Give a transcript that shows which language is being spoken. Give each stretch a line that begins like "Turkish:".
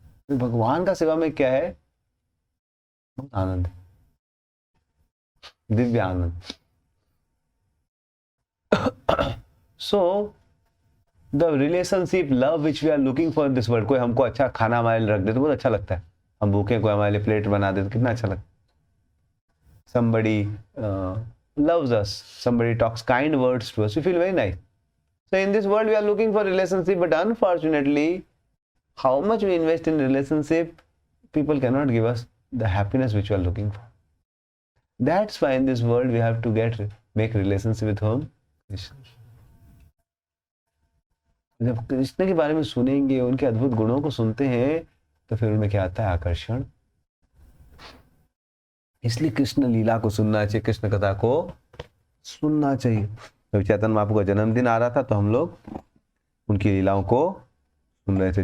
Hindi: भगवान का सेवा में क्या है? बहुत आनंद है, दिव्य आनंद।
English: so the relationship love which we are looking for in this world,
Hindi: कोई हमको अच्छा खाना हमारे लिए रख दे तो बहुत अच्छा लगता है, हम भूखे, कोई हमारे लिए प्लेट बना दे तो कितना अच्छा लगता है।
English: somebody loves us, somebody talks kind words to us, we feel very nice. So in this world we are looking for relationship, but unfortunately how much we invest in relationship, people cannot give us the happiness which we are looking for. That's why in this world we have to make relationship with whom? Krishna.
Hindi: जब कृष्ण के बारे में सुनेंगे, उनके अद्भुत गुणों को सुनते हैं, तो फिर उनमें क्या आता है? आकर्षण। इसलिए कृष्ण लीला को सुनना चाहिए, कृष्ण कथा को सुनना चाहिए। तो चैतन्य महाप्रभु का जन्मदिन आ रहा था तो हम लोग उनकी लीलाओं को सुन रहे थे।